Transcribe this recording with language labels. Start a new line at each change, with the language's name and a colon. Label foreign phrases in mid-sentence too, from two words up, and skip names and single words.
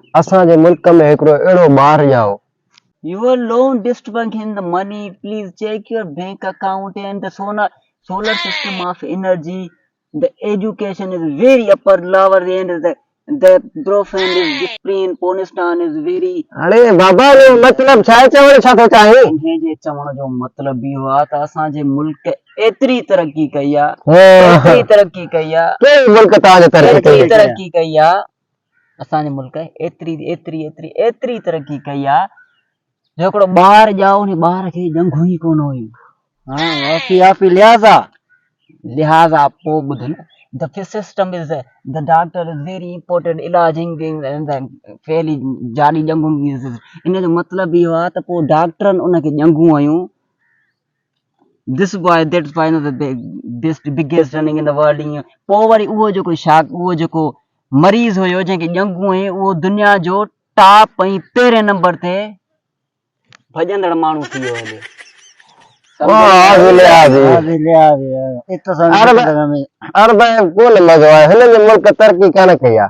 Sindhi: असांजे मुल्क में हिकिड़ो अहिड़ो ॿार ॼाओ।
English: Your loan disturbing in the money. Please check your bank account and the solar system of energy. The education is very upper lower and the profile is different. Pakistan is very.
Sindhi: अरे बाबा जो मतलब छा चवण छा थो चाहे? इन्हे जे चवण जो मतलब इहो आहे त असांजे मुल्क एतिरी तरक़ी कई आहे, एतिरी तरक़ी कई आहे, कहिड़े मुल्क तव्हांजे तरक़ी कई आहे, असांजे मुल्क एतिरी एतिरी एतिरी एतिरी तरक़ी कई आहे जो हिकिड़ो ॿार ॼाओ उन ॿार खे ॼंघूं ई कोन हुयूं। आपी लिहाज़ा पोइ ॿुध न,
English: the system is the doctor is very important
Sindhi: इलाजिंग फैली जाड़ी ॼंघूं इन जो मतिलबु इहो आहे त पोइ डॉक्टरनि उनखे ॼंघूं हयूं।
English: This boy, that's why the biggest running in the world.
Sindhi: पोइ वरी उहो जेको मरीज़ हुयो जंहिंखे ॼंघूं हुई उहो दुनिया जो टॉप ऐं पहिरें नंबर ते भॼंदड़ माण्हू थी वियो हले। मुल्क तरक़ी कान कई आहे।